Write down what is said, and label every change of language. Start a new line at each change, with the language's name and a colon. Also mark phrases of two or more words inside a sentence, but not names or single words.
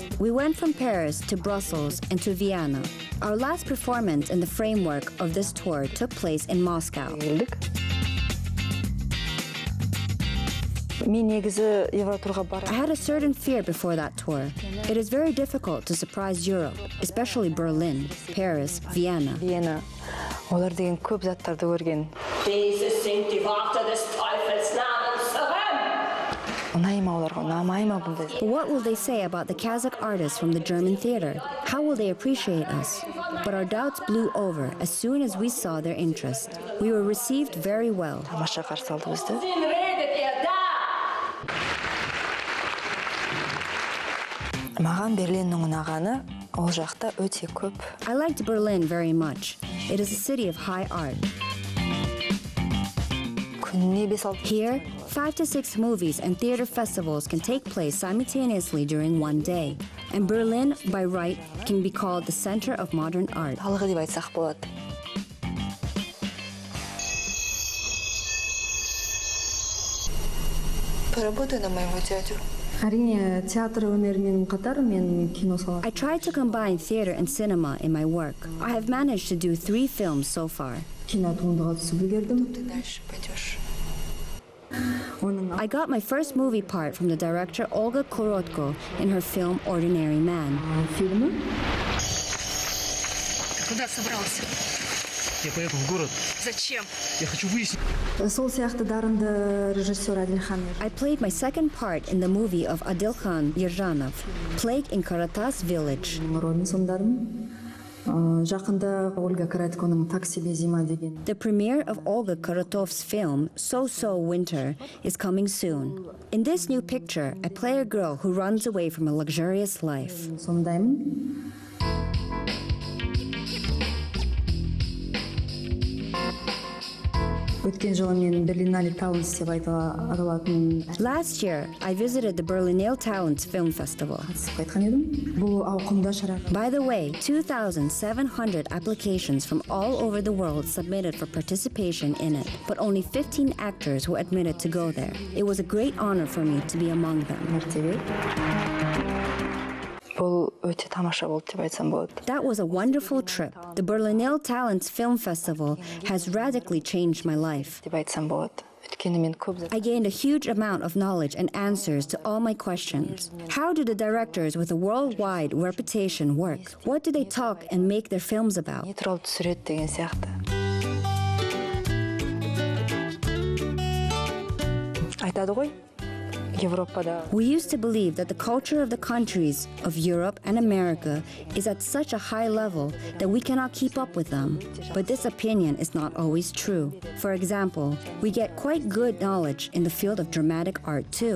English: We went from Paris to Brussels and to Vienna. Our last performance in the framework of this tour took place in Moscow. I had a certain fear before that tour. It is very difficult to surprise Europe, especially Berlin, Paris, Vienna.
German: Diese sind die Worte des Teufels namens
English: But what will they say about the Kazakh artists from the German theater? How will they appreciate us? But our doubts blew over as soon as we saw their interest. We were received very well. I liked Berlin very much. It is a city of high art. Here, 5 to 6 movies and theater festivals can take place simultaneously during one day. And Berlin, by right, can be called the center of modern art.
Russian: Поработай на моего дядю.
Kazakh: әрине театр өнерімен қатар мен кино саласы.
English: I tried to combine theater and cinema in my work. I have managed to do 3 films so far.
Kazakh: Кино туындыға түсіп үлгердім.
English: I got my first movie part from the director Olga Korotko in her film Ordinary Man.
Kazakh: Фильмі
Russian: Куда собрался? Я поехал в город. Зачем? Я хочу выяснить.
Kazakh: сол сияқты дарынды режиссер Адилхан.
English: I played my second part in the movie of Adilkhan Yerjanov, Plague in Karatas Village.
Kazakh: Рөлін сомдадым. Жақында Ольга Коротконың «Так себе зима» деген.
English: The premiere of Olga Korotov's film So Winter is coming soon. In this new picture, I play a girl who runs away from a luxurious life.
Kazakh: Сомдаймын. Өткен жылы мен Berlinale Talents деп аталатын
English: Last year, I visited the Berlinale Talents Film Festival.
Kazakh: айтқан едім. Бұл ауқымда шара.
English: By the way, 2,700 applications from all over the world submitted for participation in it, but only 15 actors were admitted to go there. It was a great honor for me to be among them.
Kazakh: мәртебе. Бұл өте тамаша болды деп айтсам болады.
English: That was a wonderful trip. The Berlinale Talents Film Festival has radically changed my life.
Kazakh: деп айтсам болады. Өйткені мен көп
English: I gained a huge amount of knowledge and answers to all my questions. How do the directors with a worldwide reputation work? What do they talk and make their films about?
Kazakh: не туралы түсіреді деген сияқты. Айтады ғой.
English: We used to believe that the culture of the countries of Europe and America is at such a high level that we cannot keep up with them. But this opinion is not always true. For example, we get quite good knowledge in the field of dramatic art too.